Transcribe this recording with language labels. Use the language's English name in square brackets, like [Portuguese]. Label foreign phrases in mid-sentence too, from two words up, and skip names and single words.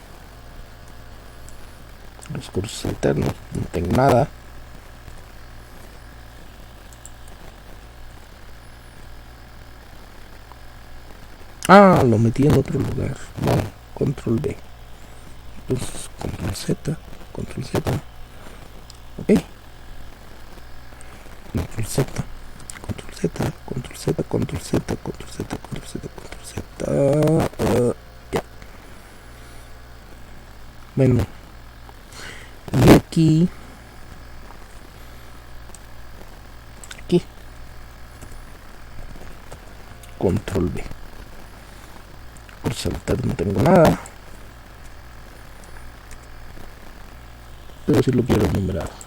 [Spanish] Los cursos alternos, no tengo nada. Lo metí en otro lugar. Bueno, control B. Entonces, control Z, control Z. Ok. Control Z, control Z, control Z, control Z, control Z, control Z, control Z. Ya. Bueno, y aquí control B. Por saltar no tengo nada, pero si lo quiero enumerado.